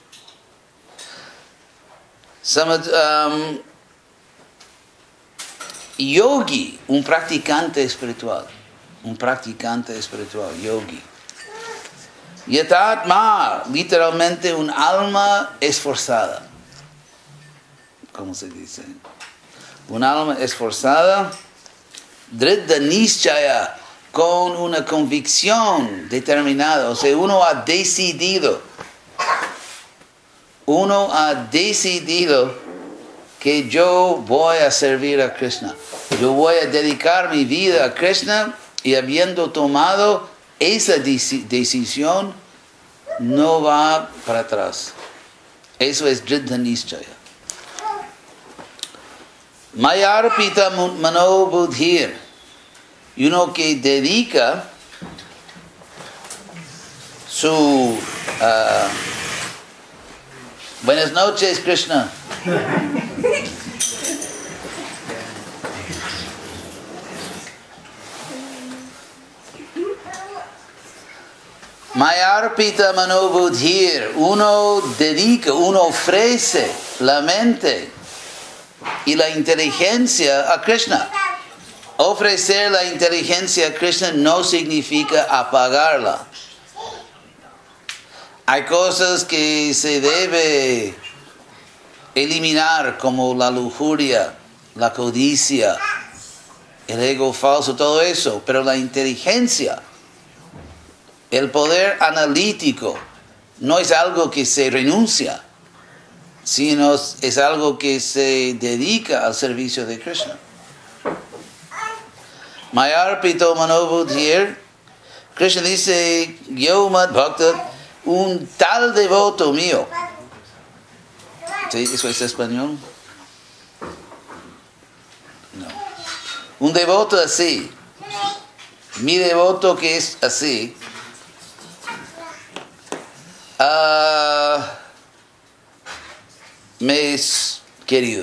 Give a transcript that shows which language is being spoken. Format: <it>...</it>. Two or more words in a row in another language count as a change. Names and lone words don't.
<es>Yogi, un practicante espiritual, yogi. Yatatma, literalmente un alma esforzada. ¿Cómo se dice? Un alma esforzada,</es> <sa>dridha nischaya,</sa> <es>con una convicción determinada. O sea, uno ha decidido que yo voy a servir a Krishna. Yo voy a dedicar mi vida a Krishna y habiendo tomado esa decisión, no va para atrás. Eso es</es> <sa>dridha nischaya. Mayarpita mano buddhir.</sa> <es>Y uno que dedica su... buenas noches, Krishna.</es> <sa>Mayarpita mano buddhir.</sa> <es>Uno dedica, uno ofrece la mente y la inteligencia a Krishna. Ofrecer la inteligencia a Krishna no significa apagarla. Hay cosas que se debe eliminar, como la lujuria, la codicia, el ego falso, todo eso. Pero la inteligencia, el poder analítico, no es algo que se renuncia, sino es algo que se dedica al servicio de Krishna.</es> <sa>Mayarpito manobuddhir.</sa> <es>Krishna dice,</es> <sa>yo mad bhakta,</sa> <es>un tal devoto mío. ¿Sí? ¿Eso es español? No. Un devoto así. Mi devoto que es así. Me es querido.</es>